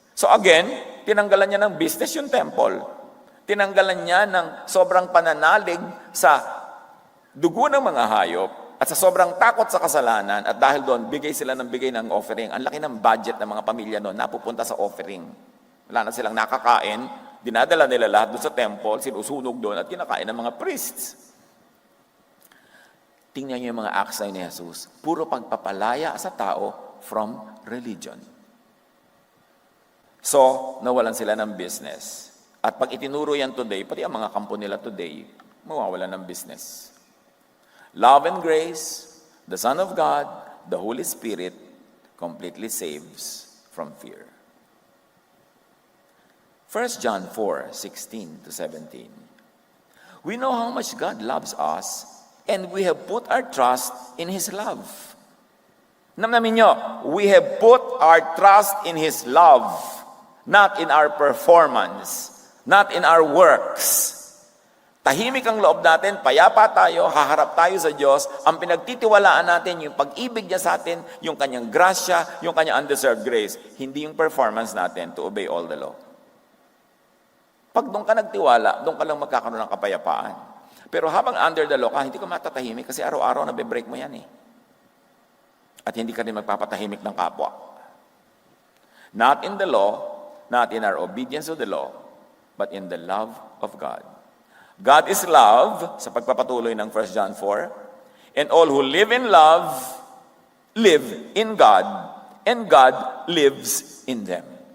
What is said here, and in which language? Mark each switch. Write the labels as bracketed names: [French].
[Filipino] So again, tinanggalan niya ng business yung temple. Tinanggalan niya ng sobrang pananalig sa dugo ng mga hayop at sa sobrang takot sa kasalanan, at dahil doon, bigay sila ng bigay ng offering. Ang laki ng budget ng mga pamilya noon, napupunta sa offering. Wala na silang nakakain, dinadala nila lahat doon sa temple, sinusunog doon at kinakain ng mga priests. Tingnan niyo yung mga acts ni Jesus. Puro pagpapalaya sa tao from religion. So, nawalan sila ng business. At pag itinuro yan today, pati ang mga kampo nila today, mawawalan ng business. [English] Love and grace, the Son of God, the Holy Spirit, completely saves from fear. 1 John 4:16-17. We know how much God loves us, and we have put our trust in His love. [Filipino] Namnamin nyo, [English] we have put our trust in His love, not in our performance, not in our works. [Filipino] Tahimik ang loob natin, payapa tayo, haharap tayo sa Diyos. Ang pinagtitiwalaan natin, yung pag-ibig niya sa atin, yung kanyang grasya, yung kanyang undeserved grace. Hindi yung performance natin [English] to obey all the law. [Filipino] Pag doon ka nagtiwala, doon ka lang magkakaroon ng kapayapaan. Pero habang [English] under the law [Filipino] ka, hindi ka matatahimik kasi araw-araw nabe-break mo yan . At hindi ka rin magpapatahimik ng kapwa. [English] Not in the law, not in our obedience to the law, but in the love of God. God is love, [Filipino] sa pagpapatuloy ng [English] 1 John 4, and all who live in love live in God, and God lives in them.